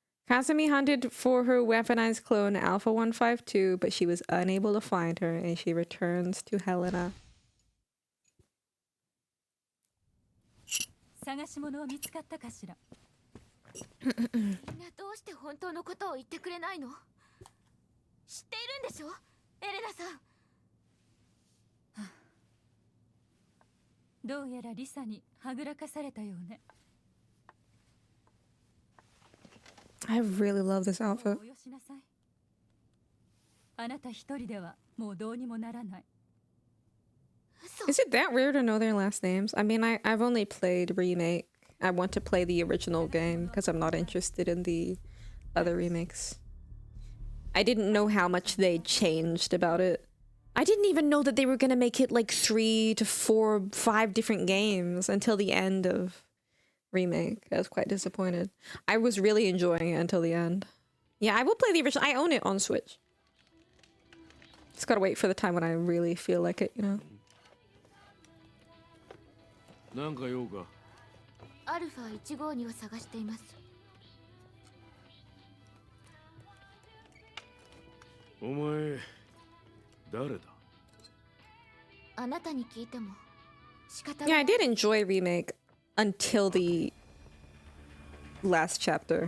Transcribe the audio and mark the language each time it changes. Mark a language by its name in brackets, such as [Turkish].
[English] Kazumi hunted for her weaponized clone Alpha 152, but she was unable to find her, and she returns to Helena. [Japanese] 探し物は見つかったかしら。みんなどうして本当のことを言ってくれないの？知っているんでしょ、エレナさん。どうやらリサにはぐらかされたようね。 [English] I really love this も outfit. [Japanese] うおよしなさい。あなた一人ではもうどうにもならない。 [English] Is it that rare to know their last names? I mean, I've only played Remake. I want to play the original game because I'm not interested in the other remakes. I didn't know how much they changed about it. I didn't even know that they were gonna make it like 3 to 4, 5 different games until the end of Remake. I was quite disappointed. I was really enjoying it until the end. Yeah, I will play the original. I own it on Switch. Just gotta wait for the time when I really feel like it, you know? [Japanese] なんか用か。アルファ1号にを探しています。お前誰だ？あなたに聞いても仕方 [English] Yeah, I did enjoy Remake until the last chapter.